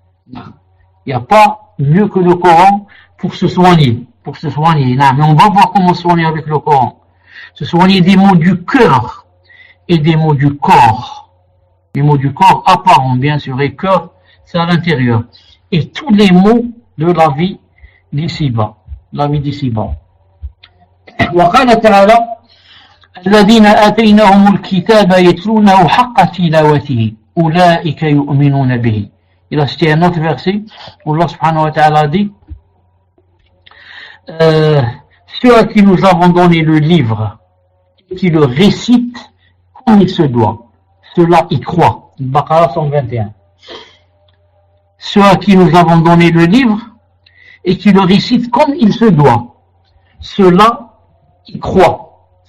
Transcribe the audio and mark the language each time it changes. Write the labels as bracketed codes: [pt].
[fr] Il n'y a pas mieux que le Coran pour se soigner. Mais on va voir comment se soigner avec le Coran. Se soigner des maux du cœur et des maux du corps. Les mots du corps apparents, bien sûr, et cœur, c'est à l'intérieur. Et tous les mots de la vie d'ici-bas. [ar] وقال تعالى الذين آتيناهم الكتاب يتلونه حق تلاوته أولئك يؤمنون به. [fr] Il a cité un autre verset où Allah subhanahu wa ta'ala dit ceux à qui nous avons donné le livre et qui le récitent comme il se doit, ceux-là y croient. Baqara 121. Ceux à qui nous avons donné le livre et qui le récitent comme il se doit, ceux-là y croient.